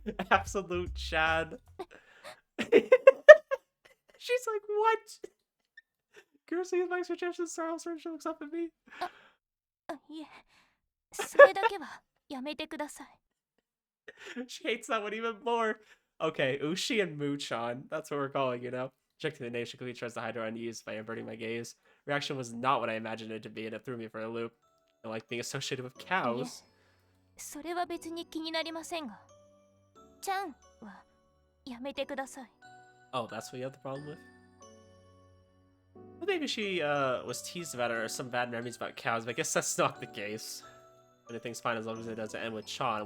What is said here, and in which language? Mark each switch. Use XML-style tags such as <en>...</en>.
<en>Absolute Chad. She's like, what? Girlsy likes her Japanese style, so she looks up at me.</en> <ja>いえ、それだけはやめてください。</ja> <en>She hates that one even more. Okay, Ushi and Moo-chan. That's what we're calling, you know? Rejecting the name, she quickly tries to hide her unease by averting my gaze. Reaction was not what I imagined it to be, and it threw me for a loop. I like being associated with cows.</en> <ja>それは別に気になりませんが。ちゃんはやめてください。</ja> <en>Oh, that's what you have the problem with? Well, maybe she was teased about it or some bad memories about cows, but I guess that's not the case. Anything's fine as long as it doesn't end with Chan.</en>